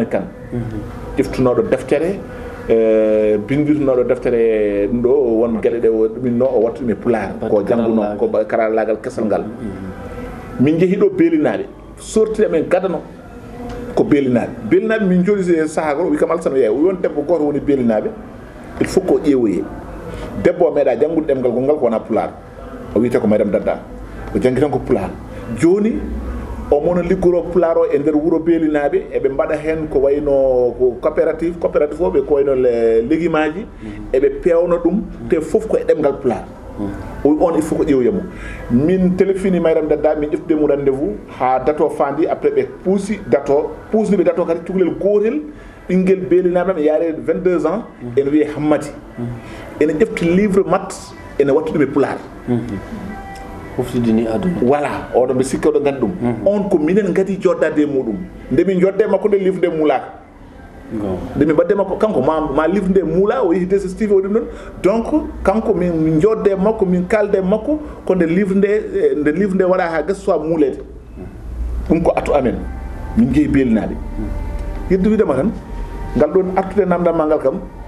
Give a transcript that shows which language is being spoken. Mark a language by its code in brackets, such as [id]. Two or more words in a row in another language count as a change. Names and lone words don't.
[ff] Kane ƴeftunoɗo deftere bindirnoɗo deftere ɗum ɗo won gueɗe ɗe ɗuminno o watta ɗum e pulaar ko jangguno ko karallagal kesal ngal min jeehi ɗo beelinaɓe sortiri amen gadano ko beelinaɓe min jooɗi e saaha goto wi kam alsano yeeya o won debbo goto woni beelinaɓe [fr] il faut [ff] ko ƴeewoye debbo o meeɗa janggude ɗemgal gongal ko wona pulaar o wiyete ko madame Dada o jangui tan ko pulaar joni omono liggoro pulaar o e nder wuuro beelinaɓe eɓe mbaɗa hen ko wayno ko coopérative o ɓe ko wayno léguimaji eɓe pewno ɗum te foof ko e ɗemgal pulaar on [fr] il faut [ff] ko ƴeewoyamo min téléphone Maydam Dada min ƴeftudemo rendez-vous ha dato fandi après ɓe puusi dato puusniɓe dato kadi cukalel gotel ɓinguel beelinaɓe ɓe yaare 22 ans ene wiye Hammati ene ƴefti livre mat ene watta ɗum e pulaar huftidini aduna voilà oɗo mbe sikka oɗo gandi ɗum on ko minen gadi joddade e muɗum nde min jodde makko nde livre nde muulaka nde min mbadde makko kanko ma livre nde muula o yeehi DSTV o ɗum ɗon donc kanko min jodde makko min kalde makko ko nde livre nde waɗa ha gasa soit muulede ɗum ko atu amen min jeehi beelinaɓe yeddu widema tan ngal ɗon artude namdal ngal kam